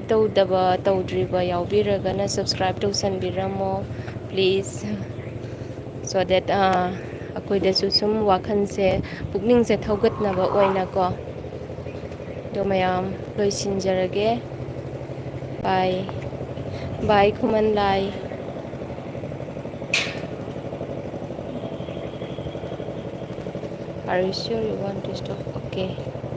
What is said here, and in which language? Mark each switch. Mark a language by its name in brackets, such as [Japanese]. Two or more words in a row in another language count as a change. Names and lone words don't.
[Manipuri] ꯇꯧꯗ꯭ꯔꯤꯕ ꯌꯥꯎꯕꯤꯔꯒꯅ ꯁꯞꯁꯀ꯭ꯔꯥꯏꯞ ꯇꯧꯁꯟꯕꯤꯔꯝꯃꯣ [English] please so that [Manipuri] ꯑꯩꯈꯣꯏꯗꯁꯨ ꯁꯨꯝ ꯋꯥꯈꯜꯁꯦ ꯄꯨꯛꯅꯤꯡꯁꯦ ꯊꯧꯒꯠꯅꯕ ꯑꯣꯏꯅꯀꯣ ꯑꯗꯣ ꯃꯌꯥꯝ ꯂꯣꯏꯁꯤꯟꯖꯔꯒꯦ [English] bye bye [Manipuri] ꯈꯨꯃꯟ ꯂꯥꯏ [English] Are you sure you want to stop? Okay.